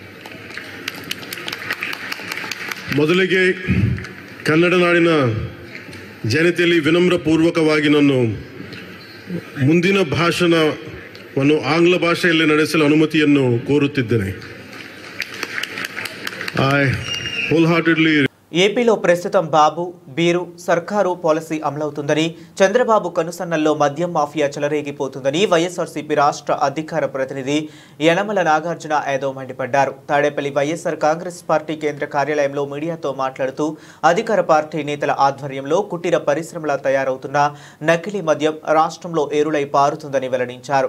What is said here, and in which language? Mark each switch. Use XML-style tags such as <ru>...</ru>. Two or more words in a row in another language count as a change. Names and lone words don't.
<kn>ಮೊದಲಿಗೆ ಕನ್ನಡ ನಾಡಿನ ಜನತೆಯಲ್ಲಿ ವಿನಮ್ರಪೂರ್ವಕವಾಗಿ ನಾನು ಮುಂದಿನ ಭಾಷಣವನ್ನು ಆಂಗ್ಲ ಭಾಷೆಯಲ್ಲಿ ನಡೆಸಲು ಅನುಮತಿಯನ್ನು ಕೋರುತ್ತಿದ್ದೇನೆ.</kn> <en>ಐ wholeheartedly</en> <te>ఏపీలో ప్రస్తుతం బాబు బీరు సర్కారు పాలసీ అమలవుతుందని, చంద్రబాబు కనుసన్నల్లో మద్యం మాఫియా చెలరేగిపోతుందని వైఎస్ఆర్సీపీ రాష్ట్ర అధికార ప్రతినిధి యనమల నాగార్జున యాదవ్ మండిపడ్డారు. తాడేపల్లి వైఎస్ఆర్ కాంగ్రెస్ పార్టీ కేంద్ర కార్యాలయంలో మీడియాతో మాట్లాడుతూ అధికార పార్టీ నేతల ఆధ్వర్యంలో కుటీర పరిశ్రమల తయారవుతున్న నకిలీ మద్యం రాష్ట్రంలో ఏరులై పారుతుందని వెల్లడించారు.</te>